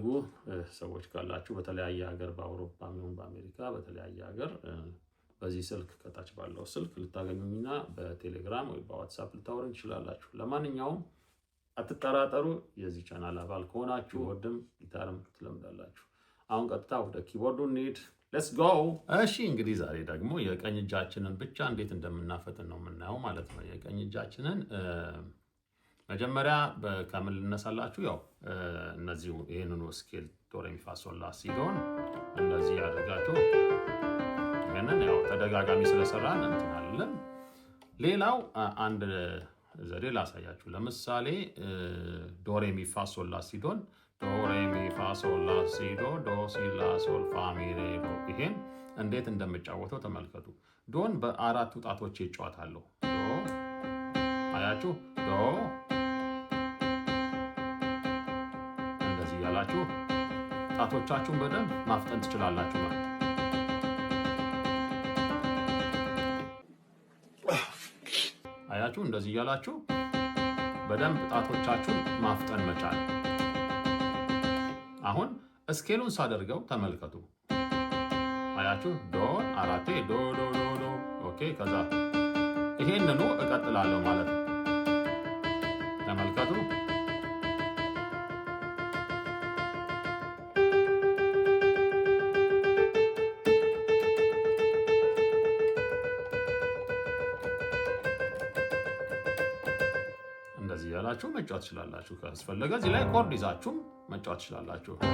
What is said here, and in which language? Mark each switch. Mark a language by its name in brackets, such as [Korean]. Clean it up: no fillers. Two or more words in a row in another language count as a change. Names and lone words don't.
[Amharic] ሰዎች ካላችሁ በተለያየ ሀገር፣ በአውሮፓ ይሁን በአሜሪካ በተለያየ ሀገር በዚህ ስልክ ከታች ባለው ስልክ ልታገኙኝና በቴሌግራም ወይ በዋትስአፕ ልታወሩኝ ትችላላችሁ። ለማንኛውም አትጠራጠሩ፣ የዚህ ቻናል አባል ከሆናችሁ ወድም ጊታርም ትለምዳላችሁ። አሁን ቀጥታ ወደ ኪቦርዱ እንሂድ። [English] let's go። [Amharic] እሺ እንግዲህ ዛሬ ደግሞ የቀኝ እጃችንን ብቻ እንዴት እንደምናፈጥን ነው የምናየው ማለት ነው። የቀኝ እጃችንን መጀመሪያ ከምን ልነሳላችሁ? ያው እነዚህ ይሄንን ስኬል ዶ ሬ ሚ ፋ ሶል ላ ሲ ዶን እንደዚህ ያደርጋችሁ። ይሄንን ያው ተደጋጋሚ ስለሰራን እንትን አይደለም። ሌላው አንድ ዘዴ ላሳያችሁ። ለምሳሌ ዶ ሬ ሚ ፋ ሶል ላ ሲ ዶን፣ ዶ ሬ ሚ ፋ ሶል ላ ሲ ዶ፣ ዶ ሲ ላ ሶል ፋ ሚ ሬ ዶ። ይሄን እንዴት እንደምጫወተው ተመልከቱ። ዶን በአራቱ ጣቶች ይጫወታለሁ። ዶ አያችሁ፣ ዶ እንደዚህ ያላችሁ ጣቶቻችሁን በደንብ ማፍጠን ትችላላችሁ ማለት ነው። አያችሁ፣ እንደዚህ እያላችሁ በደንብ ጣቶቻችሁን ማፍጠን መቻል። አሁን ስኬሉን ሳደርገው ተመልከቱ። አያችሁ፣ ዶ አራቴ ዶ ዶ ዶ ዶ። ኦኬ፣ ከዛ ይሄንኑ እቀጥላለሁ ማለት ነው። ተመልከቱ። እንደዚህ ያላችሁ መጫወት ትችላላችሁ። ካስፈለገ እዚህ ላይ ኮርድ ይዛችሁ መጫወት ትችላላችሁ።